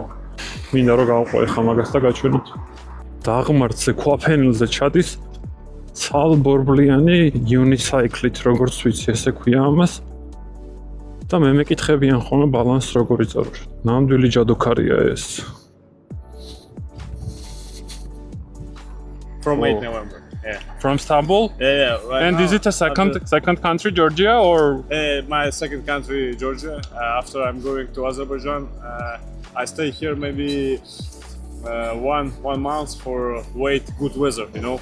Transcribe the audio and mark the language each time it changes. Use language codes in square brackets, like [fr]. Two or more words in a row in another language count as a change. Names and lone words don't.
[ka] მინდა რომ გავყო ეხლა მაგას და გაჩვენოთ. დაღმართზე ქვაფენილზე ჩადის ცალბორბლიანი unicycle-ით, როგორც ვიცი, ესე ქვია ამას. და მე მეკითხებიან ხოლმე ბალანსს როგორ იწევს. ნამდვილი ჯადოქარია ეს. [en] From 8 November. Yeah. From Istanbul? Yeah. Right And now, is it a second country, Georgia, or? My second country, Georgia. After I'm going to Azerbaijan, I stay here maybe one month for wait good weather, you know.